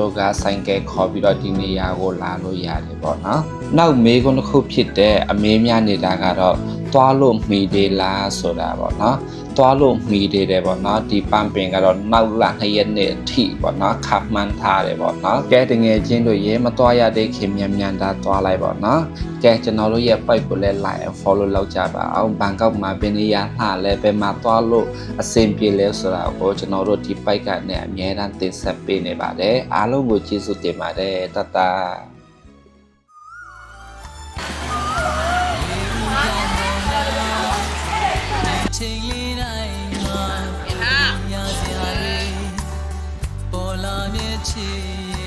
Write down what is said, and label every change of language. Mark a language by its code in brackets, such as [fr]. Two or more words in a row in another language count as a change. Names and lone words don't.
[my] တို့ကဆိုင်ကဲခေါ်ပြီးတော့ဒီနေရာကိုလာလို့ရတယ်ပေါ့နော်နောက်မေးခွန်းတစ်ခုဖြစ်တဲ့အမေးများနေတာကတော့သွားလို့မှီသေးလားဆိုတာပေါ့ နော်သွားလို့မှီသေးတယ်ပေါ့နော်ဒီပန်းပင်ကတော့နောက်လာ2ရက်နေ့အထိပေါ့နော်ခပ်မှန်းထားတယ်ပေါ့နော်ကဲတငယ်ချင်းတို့ရေမသွားရသေးခင်မြန်တာသွားလိုက်ပေါ့နော်ကဲကျွန်တော်တို့ရဲ့ page ကိုလည်း [en] like and follow [my] လုပ်ကြပါအောင်ဘန်ကောက်မှာဘယ်နေရာလှလဲဘယ်မှာသွားလို့အဆင်ပြေလဲဆိုတာကိုကျွန်တော်တို့ဒီ page ကနေအများအားတင်ဆက်ပေးနေပါတယ်အားလုံးကိုကျေးဇူးတင်ပါတယ်တတ ချိန်လေးတိုင်းမှာရစရာလေးပေါ်လာမြဲချီ